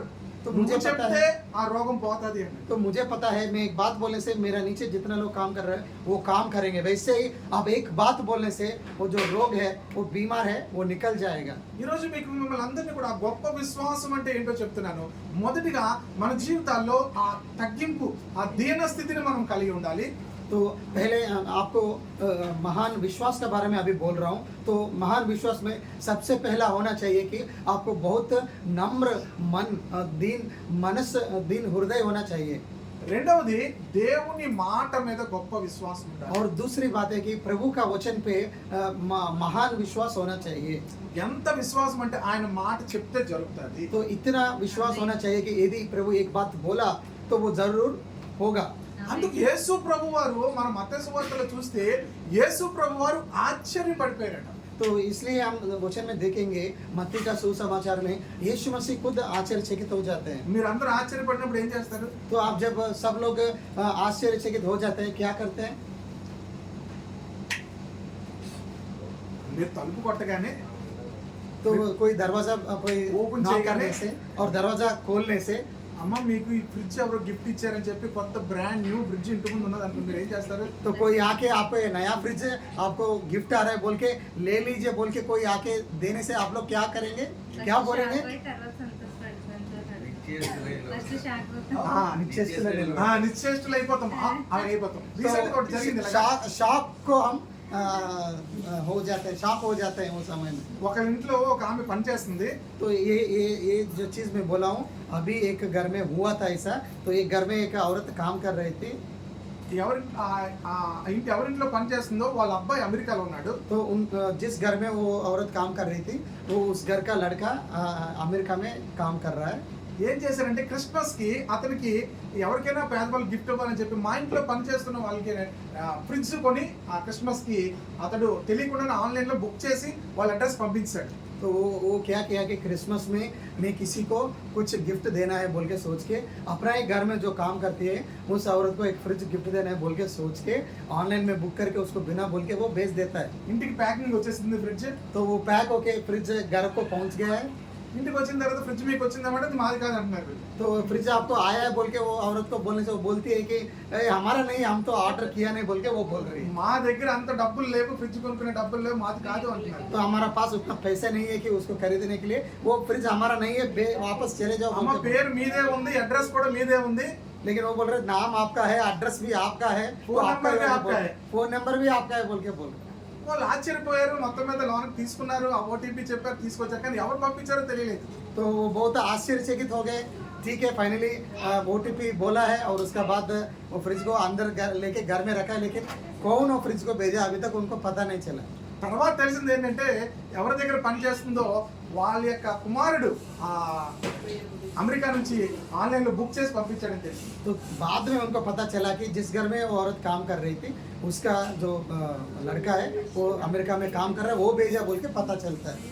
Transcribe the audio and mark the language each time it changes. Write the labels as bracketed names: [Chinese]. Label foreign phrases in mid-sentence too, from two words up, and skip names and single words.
[Hindi] तो [Telugu] నువ్వు [Hindi] मुझे पता [Telugu] చెప్తే [Hindi] है, [Telugu] ఆ రోగం పోతుంది అని. [Hindi] तो मुझे पता है मैं एक बात बोलने से मेरा नीचे जितना लोग काम कर रहे हैं वो काम करेंगे, वैसे ही आप एक बात बोलने से वो जो रोग है वो बीमार है वो निकल जाएगा। [Telugu] ఈ రోజు మీకు మిమ్మల్ని అందరినీ కూడా ఆ గొప్ప విశ్వాసం అంటే ఏంటో చెప్తున్నాను. మొదటిగా మన జీవితాల్లో ఆ తగ్గింపు, ఆ దీన స్థితిని మనం కలిగి ఉండాలి. [Hindi] तो पहले आपको महान विश्वास के बारे में अभी बोल रहा हूँ। तो महान विश्वास में सबसे पहला होना चाहिए कि आपको बहुत नम्र मन, दीन हृदय होना चाहिए। [Telugu] రెండవది దేవుని మాట మీద గొప్ప విశ్వాసం ఉండాలి. [Hindi] और दूसरी बात है कि प्रभु का वचन पे महान विश्वास होना चाहिए। [Telugu] ఎంత విశ్వాసం అంటే ఆయన మాట చెప్తే జరుగుతుంది. [Hindi] तो इतना विश्वास होना चाहिए कि यदि प्रभु एक बात बोला तो वो जरूर होगा। [Telugu] అందుకు యేసు ప్రభు వారు మన మత్తయి సువార్తలో చూస్తే యేసు ప్రభు వారు ఆశ్చర్యపడిపోయారట. [Hindi] तो इसलिए हम वचन में देखेंगे मत्ती का सुसमाचार में यीशु मसीह खुद आश्चर्यचकित हो जाते हैं। [Telugu] మీరందరూ ఆశ్చర్యపడినప్పుడు ఏం చేస్తారు? [Hindi] तो आप जब सब लोग आश्चर्यचकित हो जाते हैं क्या करते हैं? [Telugu] మీరు తలుపు కొట్టగానే [Hindi] तो कोई दरवाजा कोई ओपन नॉक [Telugu] చేయగానే [Hindi] करने से और दरवाजा खोलने से [Telugu] అమ్మ మీకు ఈ ఫ్రిడ్జ్ ఎవరో గిఫ్ట్ ఇచ్చారని చెప్పి కొత్త [English] brand new fridge [Telugu] ఇంటి ముందు ఉన్నది అనుకుంటే మీరు ఏం చేస్తారు? [Hindi] तो कोई आके आपको ये नया फ्रिज आपको गिफ्ट आ रहा है बोल के ले लीजिए बोल के कोई आके देने से आप लोग क्या करेंगे, क्या बोलेंगे? [Telugu] నిశ్చేష్టులు అయిపోతాం, అలా అయిపోతాం. రీసెంట్ గా ఒకటి జరిగింది ఇలాగా. [Hindi] शॉक को हम हो जाते हैं, शॉक हो जाते हैं वो समय में। [Telugu] ఒక ఇంట్లో ఒక ఆమె పని చేస్తుంది. [Hindi] तो ये जो चीज मैं बोला हूँ अभी एक घर में हुआ था ऐसा। तो एक घर में एक औरत काम कर रही थी। [Telugu] ఎవరింట్లో పని చేస్తుందో వాళ్ళ అబ్బాయి అమెరికాలో ఉన్నాడు. [Hindi] तो जिस घर में वो औरत काम कर रही थी वो उस घर का लड़का अमेरिका में काम कर रहा है। [Telugu] ఏం చేశారంటే క్రిస్మస్ కి అతనికి ఎవరికైనా పేదవాళ్ళు గిఫ్ట్ ఇవ్వాలని చెప్పి మా ఇంట్లో పనిచేస్తున్న వాళ్ళకి ఫ్రిడ్జ్ కొని ఆ క్రిస్మస్ కి అతడు తెలియకుండా ఆన్లైన్ లో బుక్ చేసి వాళ్ళ అడ్రస్ పంపించాడు. [Hindi] तो वो क्या किया कि क्रिसमस में मैं किसी को कुछ गिफ्ट देना है बोल के सोच के अपना ही घर में जो काम करती है उस औरत को एक फ्रिज गिफ्ट देना है बोल के सोच के ऑनलाइन में बुक करके उसको बिना बोल के वो भेज देता है। [Telugu] ఇంటికి ప్యాకింగ్ వచ్చేసింది ఫ్రిడ్జ్. [Hindi] तो वो पैक होके फ्रिज घर को पहुंच गया है। [Telugu] ఇంటికి వచ్చిన తర్వాత ఫ్రిడ్జ్ మీకు వచ్చిందన్నమాట, అది మాది కాదు అంటున్నారు. [Hindi] तो फ्रिज आपको आया है बोल के वो औरत को बोलने से वो बोलती है कि हमारा नहीं, हम तो ऑर्डर किया नहीं बोल के वो बोल रही है। [Telugu] మా దగ్గర అంత డబ్బులు లేవు, ఫ్రిడ్జ్ కొనుక్కునే డబ్బులు లేవు, మాది కాదు అంటున్నారు. [Hindi] तो हमारा पास उतना पैसे नहीं है कि उसको खरीदने के लिए, वो फ्रिज हमारा नहीं है, वापस चले जाओ అమ్మ बोल के। [Telugu] పేరు మీదే ఉంది, అడ్రస్ కూడా మీదే ఉంది, [Hindi] लेकिन वो बोल रहे नाम आपका है, एड्रेस भी आपका है, [English] phone number [Hindi] भी आपका है। [English] phone number [Hindi] भी आपका है बोल के बोल रहे। [Telugu] వాళ్ళు ఆశ్చర్యపోయారు. మొత్తం మీద లోన్ తీసుకున్నారు, ఆ ఓటీపీ చెప్పారు, తీసుకొచ్చారు, కానీ ఎవరు పంపించారో తెలియలేదు. [Hindi] तो वो बहुत आश्चर्यचकित हो गए। ठीक है फाइनली OTP बोला है और उसके बाद वो फ्रिज को अंदर लेके घर में रखा है, लेकिन कौन वो फ्रिज को भेजा अभी तक उनको पता नहीं चला। [Telugu] తర్వాత తెలిసింది ఏంటంటే ఎవరి దగ్గర పని చేస్తుందో వాళ్ళ యొక్క కుమారుడు ఆ అమెరికా నుంచి ఆన్లైన్లో బుక్ చేసి పంపించాడని తెలిసి. [Hindi] तो बाद में उनको पता चला कि जिस घर में वो औरत काम कर रही थी उसका जो लड़का है वो अमेरिका में काम कर रहा है, वो भेजा बोल के पता चलता है।